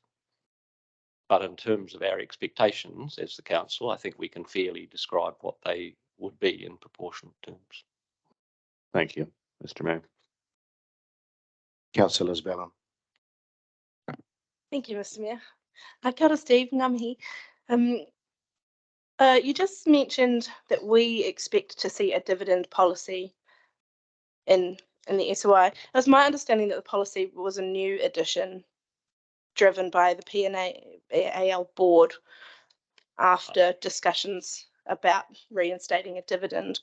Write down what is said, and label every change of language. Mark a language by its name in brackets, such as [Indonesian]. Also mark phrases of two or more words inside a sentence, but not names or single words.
[English] But in terms of our expectations as the council, I think we can fairly describe what they would be in proportionate terms. Thank you, Mr. Mayor. Councillor Isabella. Thank you, Mr. Mayor. [Māori] Kia ora, Steve, ngā mihi. [English] You just mentioned that we expect to see a dividend policy in the SOI. It was my understanding that the policy was a new addition driven by the P&AL board after discussions about reinstating a dividend.